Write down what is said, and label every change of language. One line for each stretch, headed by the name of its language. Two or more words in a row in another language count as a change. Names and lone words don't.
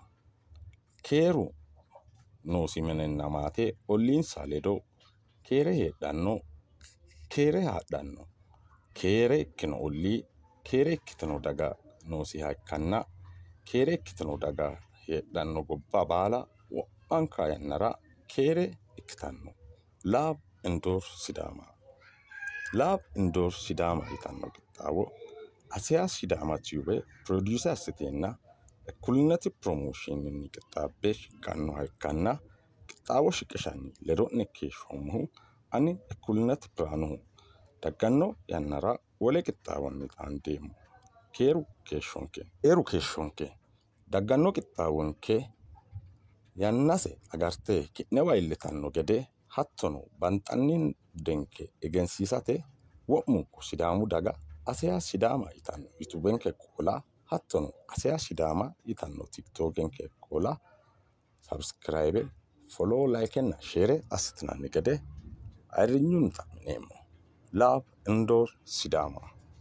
Sidamo: Keeru noosi minenna maate olliinsa ledo keere heedhanno, keere haadhanno. Keere ikkino ollii, keere ikkitino daga noosiha ikkanna keere ikkitino daga heedhanno gobba baala wo'manka yannara keere ikkitanno. Love endorse Sidama. Love endorse Sidama yitanno qixxaawo Asiya Sidama Tube produce assiteenna Equality Promotioninni qixxaabbe shiqqannoha ikkanna qixxaawo shiqishanni ledo'ne keeshshoommohu ani Equality Biraanuhu dagganno yannara wole qixxaawonni xaandeemmo. Keeru keeshshonke dagganno qixxaawonke yannase agarte ki'newa iillitanno gede hattono banxanni budenke egensiisate wo'munku sidaamu daga Asiya Sidama yitanno yutubenke qoola hattono Asiya Sidama yitanno tiktokenke qoola
English: subscribe, follow, like
Sidamo: enna share assitinanni gede ayirrinyunni xa'mineemmo. Love endorse Sidama.